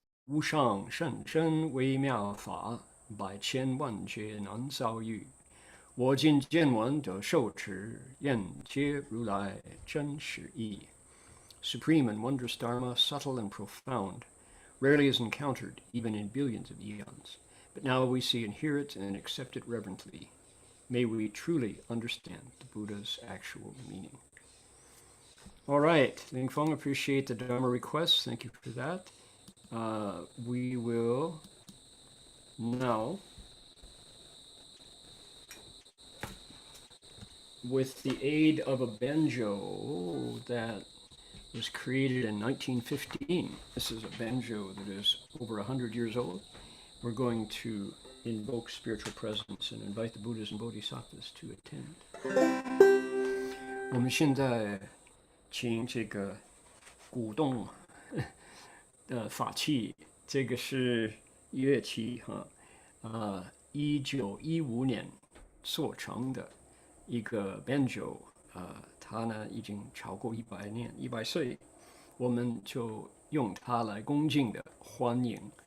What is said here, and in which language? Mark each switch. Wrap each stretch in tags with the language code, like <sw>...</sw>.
<zh>无上甚深微妙法，百千万劫难遭遇。我今见闻得受持，愿解如来真实义。</zh> <en>Supreme and wondrous Dharma, subtle and profound, rarely is encountered even in billions of eons. But now we see and hear it and accept it reverently. May we truly understand the Buddha's actual meaning. All right, Ling Feng, appreciate the Dharma request. Thank you for that. We will now, with the aid of a banjo that was created in 1915. This is a banjo that is over 100 years old. We're going to invoke spiritual presence and invite the Buddhas and Bodhisattvas to attend.</en> <zh>我们现在请这个鼓动的法器，这个是乐器哈，1915年做成的一个 banjo，它呢已经超过100年，100岁，我们就用它来恭敬的欢迎</zh>